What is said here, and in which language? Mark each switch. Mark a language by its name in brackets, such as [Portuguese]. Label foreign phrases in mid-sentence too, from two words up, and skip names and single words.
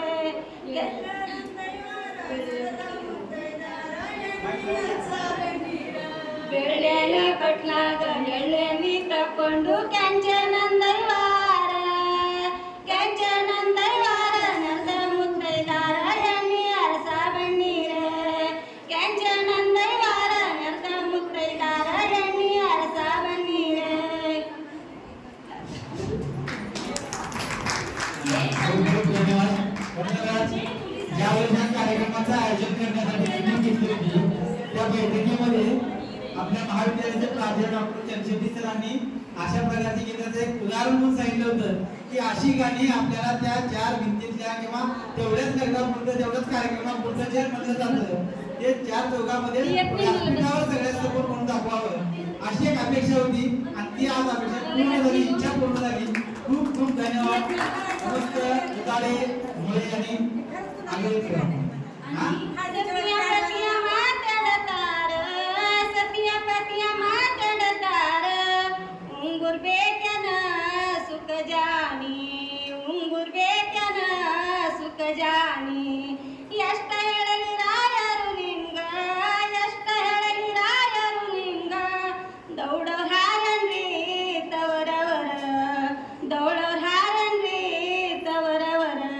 [Kannada] ಬೆಳ್ಳೆನಿ ಬಟ್ಲಾಗ ಎಳ್ಳೆನಿ ತಕೊಂಡು ಕೆಂಚನಂದೈವಾರ ಕೆಂಚನಂದೈವಾರ ನೆಲದ ಮುತ್ತೈದಾರ ಎಣ್ಣಿ ಅರಸ ಬಣ್ಣೀರೆ ಕೆಂಚನಂದೈವಾರ ನೆಲದ ಮುತ್ತೈದಾರ ಎಣ್ಣಿ ಅರಸ ಬಣ್ಣೀರೆ [Marathi] ज्यावेळेस या कार्यक्रमाचं आयोजन करण्यासाठी बैठक घेतली होती त्या बैठकीमध्ये आपल्या महाविद्यालयाचे प्राचार्य डॉक्टर चंद्रशेट्टी सरांनी अशा प्रकारची गीताचं एक उदाहरण म्हणून सांगितलं होतं की अशी गाणी आपल्याला त्या 4 भिंतीतल्या किंवा तेवढ्याच कार्यक्रमापुरतं तेवढ्याच कार्यक्रमापुरतं जे म्हणलं जातं ते 4 चौघामध्ये व्यासपीठावर सगळ्यात समोर म्हणून दाखवावं अशी एक अपेक्षा होती आणि ती आज अपेक्षा पूर्ण झाली इच्छा पूर्ण झाली खूप खूप धन्यवाद मस्त उतारे मुळे आणि आगळेकर [Kannada] ಸತಿಯ ಮಾತಾಡತಾರ ಸತಿಯ ಪತಿಯ ಮಾತಾಡತಾರ ಉಂಗುರ್ ಬೇಕನ ಸುಖ ಜಾನಿ ಉಂಗುರ್ ಬೇಕನ ಸುಖ ಜಾನಿ ಎಷ್ಟ ಹೇಳಲಿ ರಾಯರು ನಿಂಗ ಎಷ್ಟ ಹೇಳಲಿ ರಾಯರು ನಿಂಗ ದೌಡೋ ಹಾರನ್ರಿ ತವರವರ ದೌಡೋ ಹಾರನ್ರಿ ತವರವರ